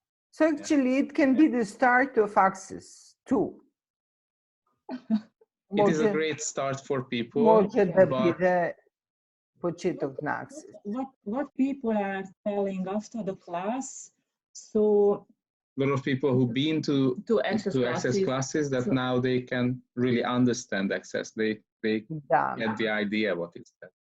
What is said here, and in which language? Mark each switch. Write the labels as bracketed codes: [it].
[en] So actually it can be the start of Access too. It is a great start for people. [mk] Може да биде почеток на Access. [en] What people are telling after the class, so a lot of people who've been to access classes that now they can really understand Access. They get the idea what is that.